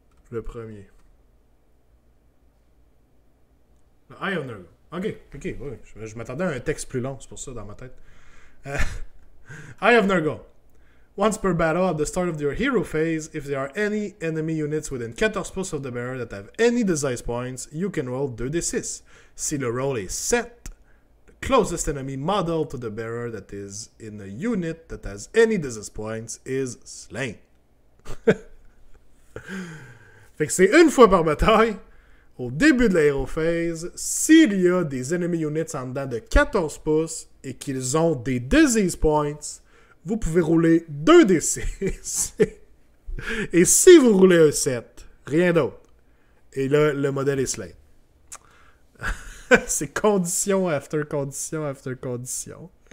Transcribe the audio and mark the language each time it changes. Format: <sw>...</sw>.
<fr>Le premier. Le Eye of Nurgle. Ok, oui. Je m'attendais à un texte plus long, c'est pour ça dans ma tête.</fr> <en>Eye of Nurgle. Once per battle, at the start of your hero phase, if there are any enemy units within 14 pouces of the bearer that have any disease points, you can roll 2d6.</en> <fr>Si le roll est 7,</fr> <en>the closest enemy model to the bearer that is in a unit that has any disease points is slain.</en> <fr>Fait que c'est une fois par bataille, au début de la hero phase, s'il y a des enemy units en dedans de 14 pouces et qu'ils ont des disease points, vous pouvez rouler 2d6. Et si vous roulez un 7, rien d'autre. Et là, le modèle est slain. C'est</fr> <en>condition after condition after condition.</en>